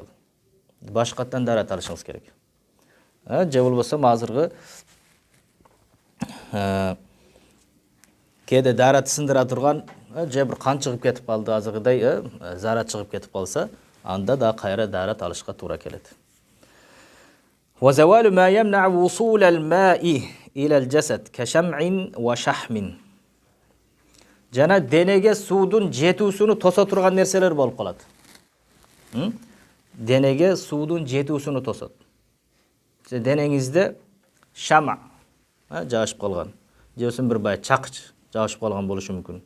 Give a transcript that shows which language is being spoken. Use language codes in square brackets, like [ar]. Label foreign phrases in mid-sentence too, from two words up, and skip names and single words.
[ky] Башкаттан дарат алышыңыз керек. Же болбосо азыргы кээде дарат сындыра турган, же бир кан чыгып кетип калды, азыргыдай зара чыгып кетип калса, анда да кайра дарат алышка туура келет. [ar] وزوال ما يمنع وصول الماء إلى الجسد كشمع وشحم. [ky] Жана денеге суудун жетүүсүнү тосо турган нерселер болуп калат. Денеге суудун жетүүсүнү тосот. Денеңизде шама жаашып калган, же болсо бир бай чакыч жаашып калган болушу мүмкүн.